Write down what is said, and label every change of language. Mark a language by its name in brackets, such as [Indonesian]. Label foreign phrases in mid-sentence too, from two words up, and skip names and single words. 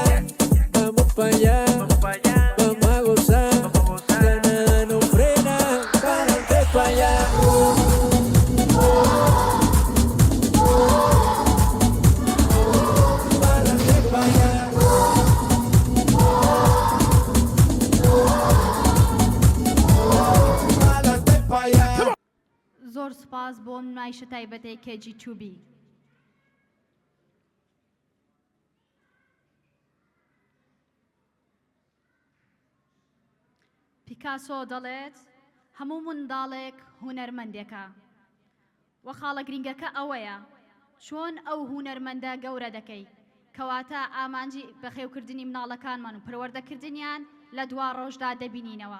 [Spanish] Vamos pa' allá, vamos a gozar, ya nada nos frena, para adelante pa' allá. Para adelante pa' allá. Para adelante pa' allá. [Central Kurdish] زۆر سپاس بۆ نمایشە تایبەتەی KG2B. پیکاسۆ دەڵێت هەموو منداڵێک هونەرمەندێکە وە خاڵە گرنگەکە ئەوەیە چۆن ئەو هونەرمەندە گەورە دەکەی کەواتە ئامانجی بەخێوکردنی مناڵەکانمان و پەروەردەکردنیان لە دوا ڕۆژدا دەبینینەوە.